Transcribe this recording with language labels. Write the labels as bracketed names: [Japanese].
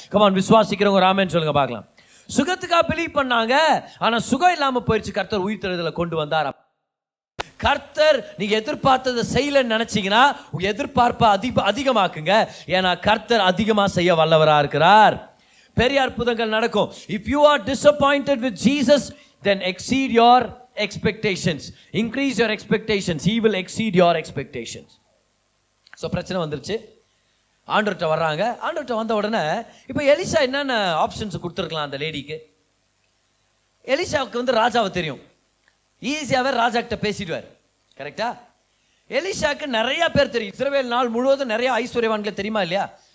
[Tamil] Come on, விசுவாசிக்கிறவங்க Raman சொல்லுங்க பார்க்கலாம். சுகத்துக்காக believe பண்ணாங்க, ஆனா சுகம் இல்லாம போயிடுச்சு, கர்த்தர் உயிர்த்தெழுதலை கொண்டு வந்தார். கர்த்தர் நீங்க எதிர்பார்த்ததை செய்யலன்னு நினைச்சீங்கன்னா உங்க எதிர்பார்ப்பை அதிகமாக்குங்க. ஏன்னா கர்த்தர் அதிகமா செய்ய வல்லவரா இருக்கிறார். பெரிய அற்புதங்கள் நடக்கும். [English] If you are disappointed with Jesus, then exceed your expectations. Increase your expectations. He will exceed your expectations. [Tamil] So பிரச்சனை வந்துருச்சு, ஆண்டவர்கிட்ட வர்றாங்க. ஆண்டவர்கிட்ட வந்த உடனே இப்போ எலிசா என்னென்ன ஆப்ஷன்ஸ் கொடுத்துருக்கலாம் அந்த லேடிக்கு? எலிசாவுக்கு வந்து ராஜாவை தெரியும், ஈஸியாகவே ராஜா கிட்ட பேசிடுவார். கரெக்டா? எலிசாவுக்கு நிறைய பேர் தெரியும். இஸ்ரவேல் நாள் முழுவதும் நிறைய ஐஸ்வர்யவான்களை தெரியுமா இல்லையா?